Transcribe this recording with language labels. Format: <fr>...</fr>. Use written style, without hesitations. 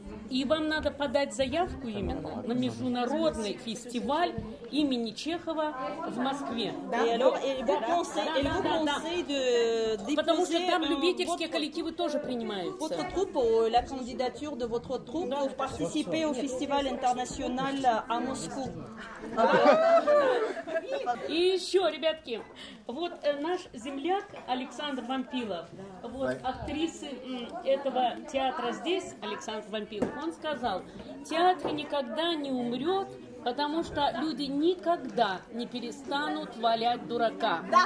<ru>И вам надо подать заявку именно на международный фестиваль имени Чехова в Москве. Потому что там любительские коллективы тоже принимаются.</ru> <fr>La candidature de votre troupe pour participer au festival international à Moscou.</fr> <ru>И еще, ребятки, вот наш земляк Александр Вампилов, вот актрисы этого театра здесь, Александр Вампилов, он сказал, театр никогда не умрет, потому что люди никогда не перестанут валять дурака.</ru>